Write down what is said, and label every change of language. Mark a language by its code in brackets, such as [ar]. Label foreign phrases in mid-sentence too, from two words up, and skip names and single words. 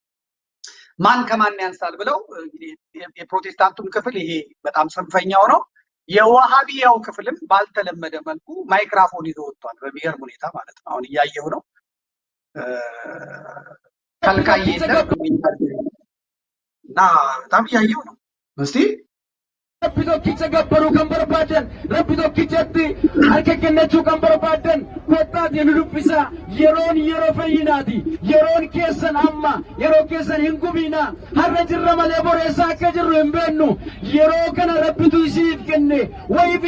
[am] ማን ከማን ያንሳል ብለው እንግዲህ የፕሮቴስታንቱም ክፍል ይሄ በጣም ጽንፈኛው ነው። የዋሃቢያው ክፍልም ባልተለመደ መልኩ ማይክራፎን ይዞ ወጥቷል። በሚገርም ሁኔታ ማለት ነው። አሁን እያየው ነው። ከልካይ የለም እና በጣም እያየው ነው። እስቲ [om] Rabbi tokkicha gabbaruu kan barbaadan Rabbi tokkichatti harka kennachuu kan barbaadan kottaati nu dubbisa yeroon yeroo fayyinaati yeroon keessan amma yeroo keessan hin gubiina har'a jirra malee boreessaa akka jirru hin beennu yeroo kana Rabbitu isiif kenne wayii